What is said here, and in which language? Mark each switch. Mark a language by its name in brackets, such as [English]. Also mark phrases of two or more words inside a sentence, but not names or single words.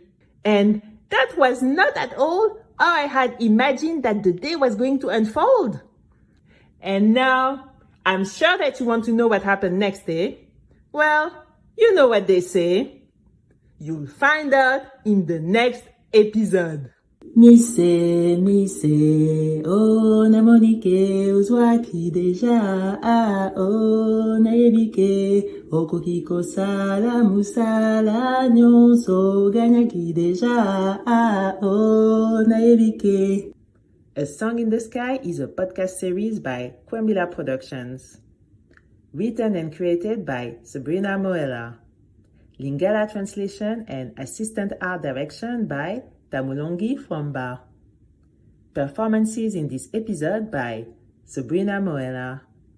[English] And that was not at all how I had imagined that the day was going to unfold. And now, I'm sure that you want to know what happened next day. Well, you know what they say. You'll find out in the next episode. [Lingala] Mise, oh namonike uzwaki deja, oh naebike, okokiko sala musala nyonso ganyaki deja, oh naebike. [English] A Song in the Sky is a podcast series by Kwambila Productions. Written and created by Sabrina Moella. Lingala translation and assistant art direction by Mulongie Fuamba. Performances in this episode by Sabrina Moella.